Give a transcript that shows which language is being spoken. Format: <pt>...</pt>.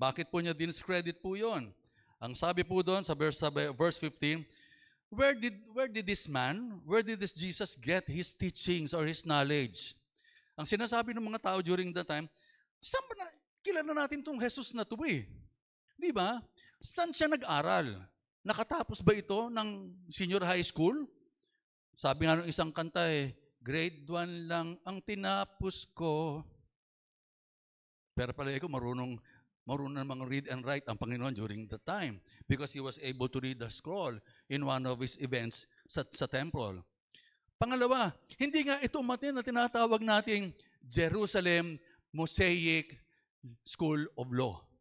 <tl>Bakit po niya discredit po yon? Ang sabi po doon sa verse 15,</tl> <en>where did this man, where did this Jesus get his teachings or his knowledge?</en> <tl>Ang sinasabi ng mga tao during that time, saan ba kilala natin itong Jesus na to eh? Di ba? Saan siya nag-aral? Nakatapos ba ito ng senior high school? Sabi nga ng isang kanta grade 1 lang ang tinapos ko. Pero pala ako marunong namang</tl> <en>read and write ang Panginoon during that time because he was able to read the scroll in one of his events sa temple.</en> <tl>Pangalawa, hindi nga ito umatin na tinatawag nating Jerusalem Mosaic School of Law.</tl>